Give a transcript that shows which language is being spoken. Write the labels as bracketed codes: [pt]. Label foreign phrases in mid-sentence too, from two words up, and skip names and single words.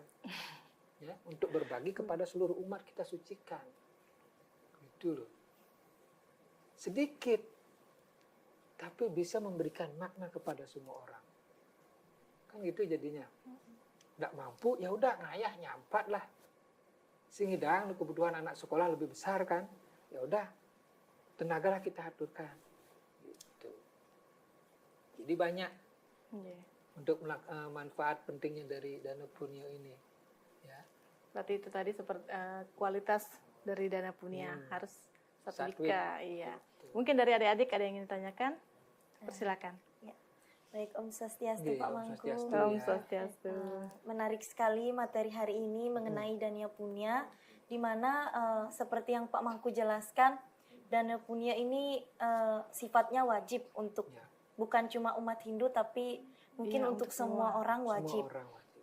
[id] Ya, untuk berbagi kepada seluruh umat kita sucikan. Gitu loh. Sedikit. Tapi bisa memberikan makna kepada semua orang. Kan gitu jadinya. Nggak mampu, ya udah [ban] ngayah nyampat [id] lah. Singidang kebutuhan anak sekolah lebih besar kan. Ya udah, tenagalah kita aturkan. Gitu. Jadi banyak Iya. untuk manfaat pentingnya dari dana punya ini. Ya. Berarti itu tadi seperti kualitas dari dana punya harus satu Satwin. Iya. Mungkin dari adik-adik ada yang ingin ditanyakan? Persilakan. Baik, [sa] Om Swastiastu, [id] Iya, Pak Om Mangku. Swastiastu. Om Ya. Swastiastu. Menarik sekali materi hari ini mengenai dana punya, di mana seperti yang Pak Mangku jelaskan, dana punya ini sifatnya wajib untuk Ya. bukan cuma umat Hindu, tapi mungkin Iya, untuk untuk semua orang wajib. Semua orang wajib.